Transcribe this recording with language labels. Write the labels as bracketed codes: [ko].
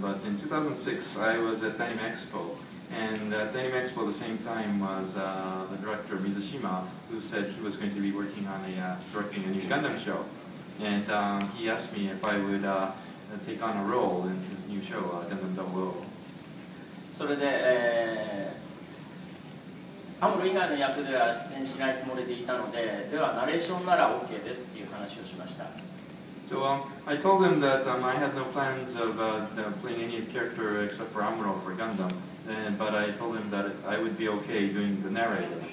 [en] But in 2006, I was at Anime Expo, and at Anime Expo at the same time was the director Mizushima, who said he was going to be working on directing a new Gundam show, and he asked me if I would take on a role in his new show, Gundam 00. [ja] それで、アムロ以外の役では出演しないつもりでいたので、ではナレーションなら OK ですっていう話をしました。 [en] So I told him that I had no plans of playing any character except for Amuro for Gundam, but I told him that I would be okay doing the narrator.